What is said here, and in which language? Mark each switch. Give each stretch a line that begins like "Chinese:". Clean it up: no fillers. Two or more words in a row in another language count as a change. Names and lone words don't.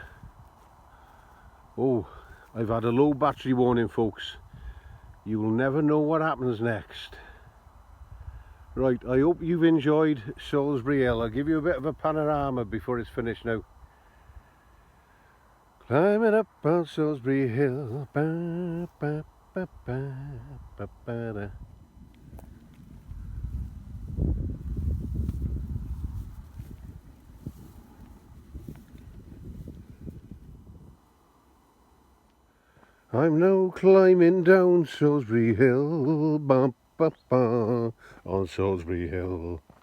English: Oh, I've had a low battery warning, folks. You will never know what happens next. Right, I hope you've enjoyed Solsbury Hill. I'll give you a bit of a panorama before it's finished now. Climbing up on Solsbury Hill. Ba, ba, ba, ba, ba, ba, da. I'm now climbing down Solsbury Hill, bum, bum, bum, on Solsbury Hill.